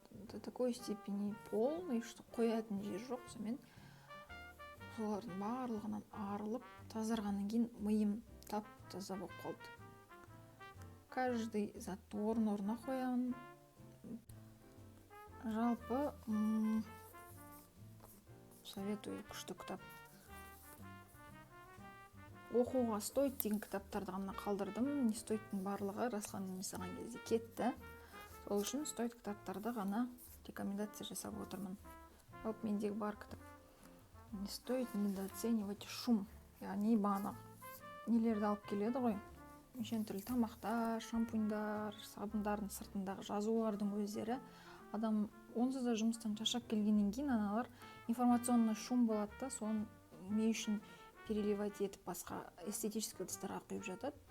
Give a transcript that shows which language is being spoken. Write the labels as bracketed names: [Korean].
[Russian] До такой степени полный, что [Kazakh] қоятын жер жоқ. Сонымен солардың барлығынан арылып, тазарғаннан кейін миым тап-таза болып қалды. [Russian] Каждый [Kazakh] затты орын-орнына қоямын. Жалпы [Russian] советую, [Kazakh] күшті кітап. Оқуға [Russian] стоит [Kazakh] деген кітаптарды ғана қалдырдым. Не стоиттің барлығы расхламление жасаған кезде кетті. Сол үшін [Russian] стоит [Kazakh] кітаптарды ғана рекомендация жасап отырмын. Жалпы мендегі бар кітап. [Russian] Не стоит недооценивать шум. [Kazakh] Яғни бағана нелерді алып келеді ғой. Нешен түрлі тамақтар, шампуньдар, сабындардың сыртындағы жазулардың өздері. Адам онсыз да жұмыстан шаршап келгеннен кейін аналар [Russian] информационный шум [Kazakh] болады да, соны не үшін [Russian] переливать [Kazakh] етіп басқа [Russian] эстетический [Kazakh] ыдыстарға құйып жатады.